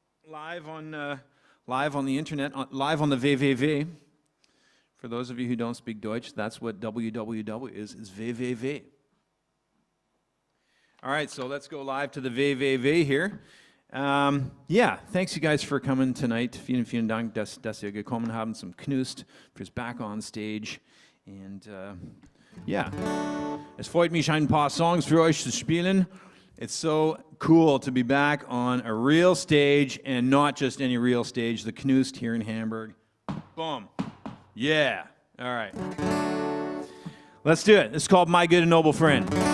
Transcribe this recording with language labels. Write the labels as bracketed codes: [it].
[en] Live on the internet, live on the www. For those of you who don't speak Deutsch, that's what www is www. All right, so let's go live to the www here. Thanks you guys for coming tonight. [de] Vielen Dank, dass ihr gekommen haben zum Knust fürs Back on Stage. [en] And [de] es freut mich, ein paar Songs für euch zu spielen. [en] It's so cool to be back on a real stage, and not just any real stage, the Knust here in Hamburg. Boom. Yeah. All right. Let's do it. It's called My Good and Noble Friend.